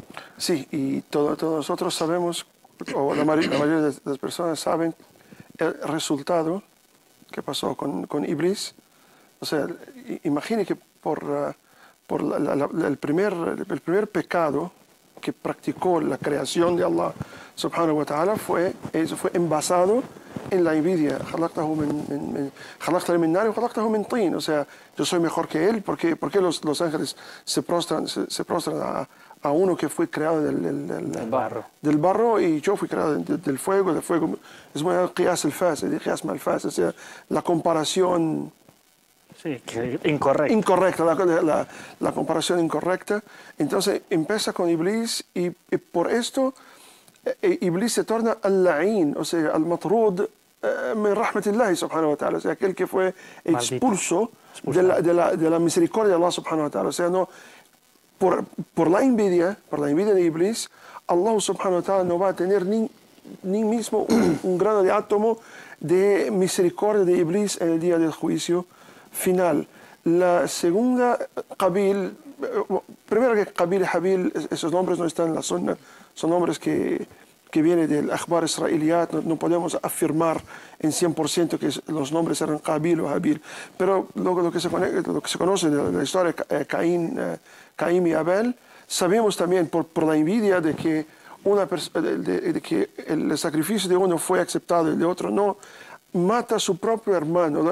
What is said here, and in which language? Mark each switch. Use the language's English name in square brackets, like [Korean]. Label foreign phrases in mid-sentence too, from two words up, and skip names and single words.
[Spanish] Sí, y todos nosotros sabemos, o la mayoría de las personas saben, el resultado que pasó con Iblis. O sea, imagine que por el primer pecado que practicó la creación de [Arabic] الله سبحانه وتعالى [Spanish] fue envasado en la envidia. O sea, yo soy mejor que él. ¿Por qué los ángeles se prostran a uno que fue creado del barro y yo fui creado del fuego? Del fuego es muy [Arabic] قياس الفاسد، قياس مع الفاسد, [Spanish] o sea, la comparación Sí, incorrecta. Incorrecta, la comparación incorrecta. Entonces empieza con Iblis y por esto Iblis se torna al-la'in, o sea, [Arabic] المطرود من رحمة الله سبحانه وتعالى, [Spanish] o sea, aquel que fue expulso de la misericordia de [Arabic] الله سبحانه وتعالى. [Spanish] O sea, no, por la envidia de Iblis, [Arabic] الله سبحانه وتعالى [Spanish] no va a tener ni mismo un grano de átomo de misericordia de Iblis en el día del juicio final. La segunda, Qabil, primero que Qabil y Habil, esos nombres no están en la Sunna, son nombres que vienen del [Arabic] أخبار إسرائيليات, [Spanish] no podemos afirmar en 100% que los nombres eran Qabil o Habil, pero lo que se conoce de la historia de Caín y Abel, sabemos también por la envidia de que el sacrificio de uno fue aceptado y el de otro no, mata a su propio hermano.